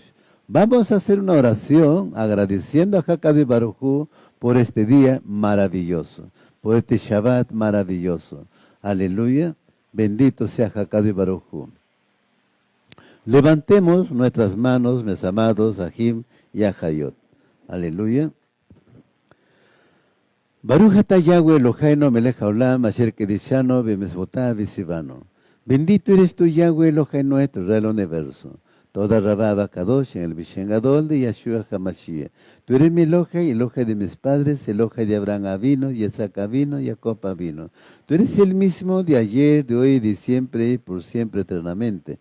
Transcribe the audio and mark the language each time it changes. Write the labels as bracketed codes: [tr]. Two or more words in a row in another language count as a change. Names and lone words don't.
[es] Vamos a hacer una oración agradeciendo a [he] הקדוש ברוך הוא [es] por este día maravilloso, por este Shabbat maravilloso. Aleluya. Bendito sea [he] הקדוש ברוך הוא. [es] Levantemos nuestras manos, mis amados, Ajim y Ajayot. Aleluya. [he] ברוך אתה יהוה אלהינו מלך העולם אשר קדשנו במצותיו וצונו. [es] Bendito eres tú, [he] יהוה אלהינו [es] nuestro, Rey del universo. [he] תודה רבה הקדוש [es] en el [he] בשם גדול de Yeshua HaMashiach. [es] Tú eres mi Elohe, Elohe de mis padres, Elohe de Abraham Avino, Isaac Avino, Jacob Avino. Tú eres el mismo de ayer, de hoy, de siempre y por siempre eternamente.